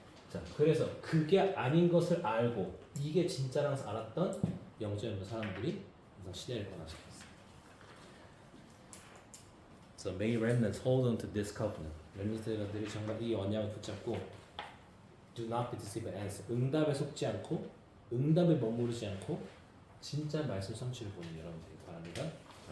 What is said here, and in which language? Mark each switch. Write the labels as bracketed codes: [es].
[ko] 자, 그래서 그게 아닌 것을 알고 이게 진짜라는 것을 알았던 영적인 사람들이 항상 시대를 변화시켰어요. [en] So may remnants hold on to this covenant. [ko] 렘넌트들이 정말 이 언약을 붙잡고 [en] do not be deceived by answer. [ko] 응답에 속지 않고 응답에 머무르지 않고 진짜 말씀 성취를 보는 여러분들이 바랍니다.